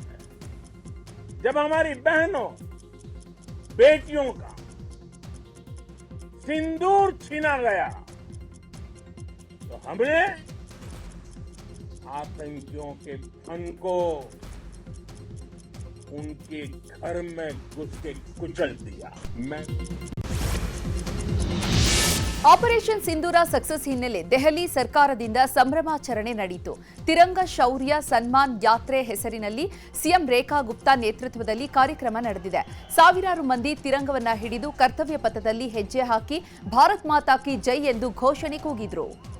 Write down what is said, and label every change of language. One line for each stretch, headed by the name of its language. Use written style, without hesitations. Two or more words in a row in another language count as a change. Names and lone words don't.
Hindi: जब हमारी बहनों बेटियों का सिंदूर छीना गया तो हमने आतंकियों के फन को उनके घर में घुस के कुचल दिया।
Kannada: ಆಪರೇಷನ್ ಸಿಂಧೂರ ಸಕ್ಸಸ್ ಹಿನ್ನೆಲೆ ದೆಹಲಿ ಸರ್ಕಾರದಿಂದ ಸಂಭ್ರಮಾಚರಣೆ ನಡೆಯಿತು. ತಿರಂಗ ಶೌರ್ಯ ಸನ್ಮಾನ್ ಯಾತ್ರೆ ಹೆಸರಿನಲ್ಲಿ ಸಿಎಂ ರೇಖಾ ಗುಪ್ತಾ ನೇತೃತ್ವದಲ್ಲಿ ಕಾರ್ಯಕ್ರಮ ನಡೆದಿದೆ. ಸಾವಿರಾರು ಮಂದಿ ತಿರಂಗವನ್ನ ಹಿಡಿದು ಕರ್ತವ್ಯ ಪಥದಲ್ಲಿ ಹೆಜ್ಜೆ ಹಾಕಿ
Hindi: भारत माता की जय
Kannada: ಎಂದು ಘೋಷಣೆ ಕೂಗಿದ್ರು.